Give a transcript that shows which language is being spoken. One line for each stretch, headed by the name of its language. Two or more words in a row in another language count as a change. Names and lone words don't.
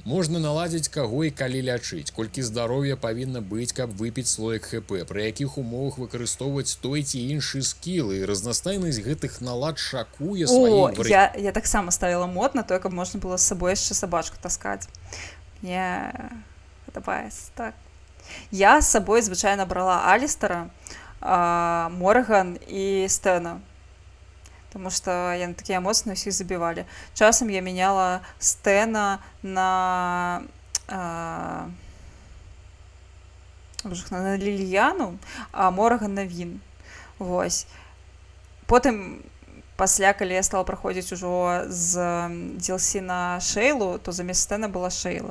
Belarusian: Можна наладзіць каго і калі лячыць, колькі здароўя павінна быць, каб выпіць слоек ХП, пры якіх умовах выкарыстоўваць той ці іншы скіл, і разнастайнасць гэтых налад шакуе сваім я таксама ставіла мод на тое, каб можна было з сабой яшчэ сабачку таскаць. Мне падабаецца, так. Я з сабой звычайна брала Алістера, Морган і Стэна.
Russian: Потому что
Belarusian: яны такія моцныя, ўсіх забівалі. Часам я мяняла Стэна на Лільяну, а Морган на Він. Вось. Потым, пасля, калі я стала праходзіць ужо з DLC на Шейлу, то замест Стэна была Шейла.